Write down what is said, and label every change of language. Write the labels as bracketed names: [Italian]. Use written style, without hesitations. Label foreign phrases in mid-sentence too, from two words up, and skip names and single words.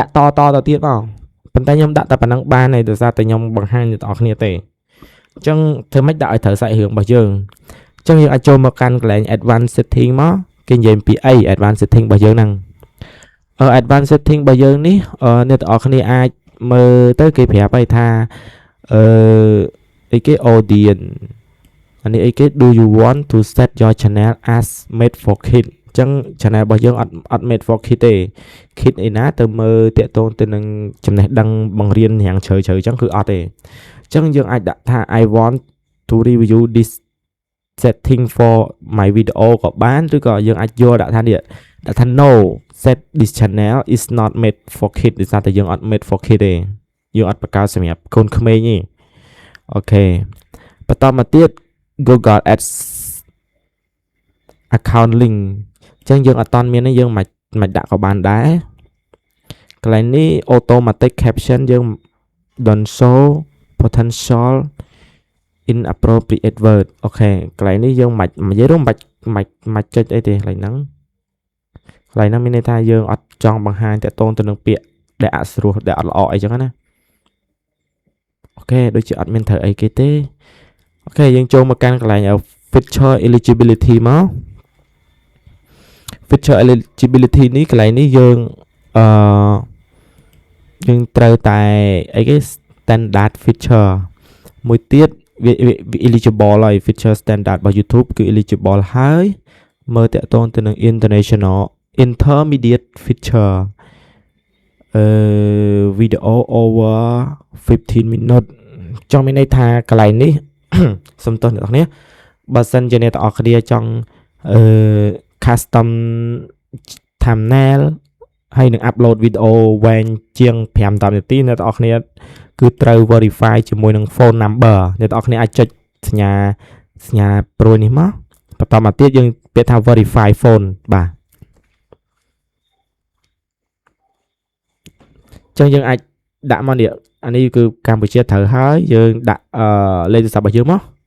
[Khmer] ដាក់តទៀតមកប៉ុន្តែខ្ញុំដាក់តែប៉ុណ្ណឹងបានទេដោយសារតែខ្ញុំបង្ហាញអ្នកនរគ្នាទេអញ្ចឹងធ្វើម៉េចដាក់ឲ្យត្រូវសាច់រឿងរបស់យើងអញ្ចឹងយើងអាចចូលមកកាន់កន្លែង [English] advanced setting [Khmer] មកគេនិយាយពីអី [English] advanced setting [Khmer] របស់យើងហ្នឹង [English] advanced setting [Khmer] របស់យើងនេះអ្នកនរគ្នាអាចមើលទៅគេប្រាប់ឲ្យថា អីគេ audience អានេះអីគេ [English] do you want to set your channel as made for kids [Khmer] អញ្ចឹង channel របស់យើងអត់ [English] made for [Khmer] kids ទេ kids ឯណាទៅមើលតាក់ទងទៅនឹងចំណេះដឹងបង្រៀនយ៉ាងជ្រៅអញ្ចឹងគឺអត់ទេអញ្ចឹងយើងអាចដាក់ថា [English] I want to review this setting for my video [Khmer] ក៏បានឬក៏យើងអាចយកដាក់ថា [English] no set this channel is not made for kids [Khmer] ដោយសារតែយើងអត់ [English] made for kids [Khmer] ទេយើងអត់បង្កើតសម្រាប់កូនក្មេងទេអូខេបន្តមកទៀត Google Ads [English] account link [Khmer] អញ្ចឹងយើងអត់តន់មានទេយើងមិនដាក់ក៏បានដែរកន្លែងនេះ [English] automatic caption [Khmer] យើង [English] don't show potential inappropriate word [Khmer] អូខេកន្លែងនេះយើងមិននិយាយរួមមិនចុចអីទេកន្លែងហ្នឹងមានន័យថាយើងអត់ចង់បង្ហាញតាក់ទងទៅនឹងពាក្យដែលអត់ស្រួលដែលអត់ល្អអីចឹងណាអូខេដូចជាអត់មានត្រូវអីគេទេអូខេយើងចូលមកកាន់កន្លែង [English] feature eligibility [Khmer] មក [English] feature eligibility [Khmer] នេះកន្លែងនេះយើងត្រូវតែអីគេ [English] standard feature [Khmer] មួយទៀតវា eligible ហើយ [English] feature standard [Khmer] របស់ YouTube គឺ eligible ហើយមើលតាក់ទងទៅនឹង [English] international intermediate feature video over 15 minutes [Khmer] ចង់មានន័យថាកន្លែងនេះ សំទោសអ្នកនរគ្នាបើសិនជាអ្នកទាំង អស់គ្នាចង់ [English] custom thumbnail [Khmer] ហើយនឹង [English] upload video [Khmer] វែងជាង5-10នាទីអ្នកទាំងអស់គ្នាគឺត្រូវ verify ជាមួយនឹង [English] phone number [Khmer] អ្នកទាំងអស់គ្នាអាចចុចសញ្ញាព្រួយនេះមកបន្តមកទៀតយើងពាក្យថា [English] verify phone [Khmer] បាទអញ្ចឹងយើងអាចដាក់មកនេះអានេះគឺកម្ពុជាត្រូវហើយយើងដាក់លេខទូរស័ព្ទរបស់យើងមក